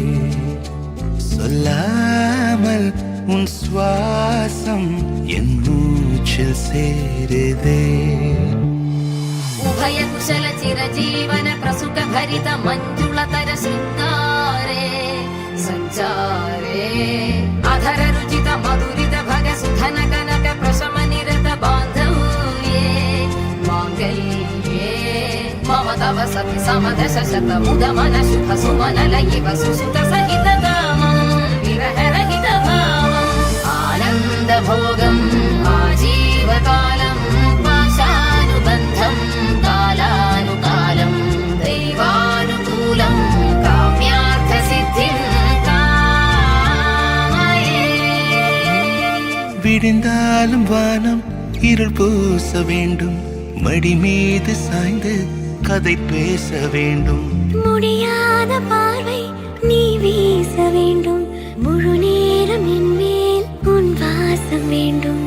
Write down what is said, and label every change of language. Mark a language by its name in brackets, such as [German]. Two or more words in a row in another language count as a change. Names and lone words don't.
[Tamil] சொல்லாமல் உன் சுவாசம் என் மூச்சில் சேருதே. [Sanskrit] उभय कुशल चिरजीवन प्रसुख परित मञ्जुलतर शृङ्गारे सञ्चारे अधर रुचित மதுரித भग सुधन कनक प्रशम निरत बांधव्ये मांगल्ये मम तव सति समदश शत मुद मन शुभ सुमन लयिव सुसुत सहित कामं विरह रहित भावम् आनन्द भोगम् आजीवकालं पाशानुबन्धं कालानुकालं दैवानुकूलं काम्यार्थ सिद्धिं [Tamil] விடிந்தாலும் வானம் இருள் பூச வேண்டும், மடி மீது சாய்ந்து கதை பேச வேண்டும். முடியாத பார்வை நீ வீச வேண்டும், முழு நேரம் என் மேல் உன் வாசம் வேண்டும்.